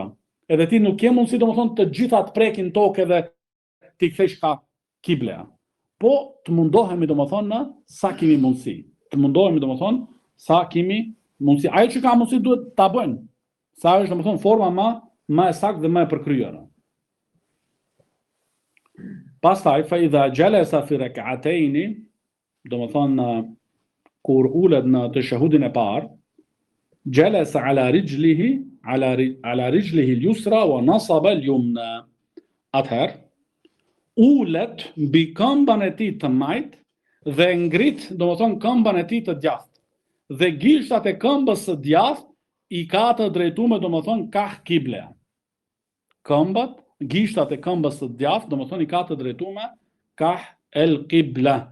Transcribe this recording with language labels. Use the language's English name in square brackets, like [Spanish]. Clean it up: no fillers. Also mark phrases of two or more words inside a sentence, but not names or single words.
[Albanian] Edhe ti nuk ke mundësi domethënë të gjitha të prekin tokë dhe ti kthesh ka kiblea. Po të mundohemi domethënë sa kemi mundësi. Të mundohemi domethënë sa kemi mundësi. Ajo që ka mundësi duhet ta bëjmë. Sa është domethënë forma më e saktë dhe më e përkryer. [Arabic] Pastaj فإذا جلس في الركعتين, [Albanian] domethënë kur ulet në tashahudin e parë, [Arabic] جلس على رجله على رجله اليسرى ونصب اليمنى. [Albanian] Atëherë ulet mbi këmbën e tij të majtë dhe ngrit domethënë këmbën e tij të djathtë. Dhe gishtat e këmbës së djathtë I ka të drejtuar domethënë kah kiblea. Këmbët, gishtat e këmbës së djathtë domethënë I ka të drejtuar kah [Arabic] القبلة.